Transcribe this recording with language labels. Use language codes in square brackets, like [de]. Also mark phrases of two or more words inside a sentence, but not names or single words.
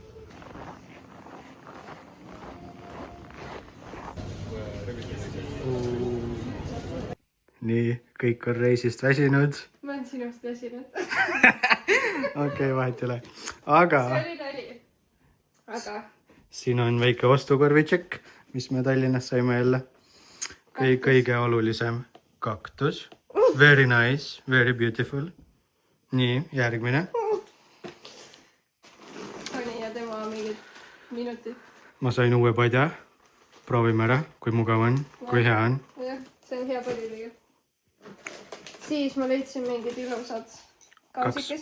[et] Nii, kõik on reisist väsinud. Ma olen sinust väsinud. Okei, vahet ei ole. Aga... See oli nali. Aga... Siin on väike ostukorvitšek, mis me Tallinnas saime jälle. Kõige olulisem kaktus. [en] Very nice, very beautiful. [et] Nii, järgmine. Toni ja tema mingid minutid. Ma sain uue padja. Proovime ära, kui mugav on, kui hea on. Jah, see on hea padi tegelikult. Siis ma leidsin mingid ilusad kausikesed.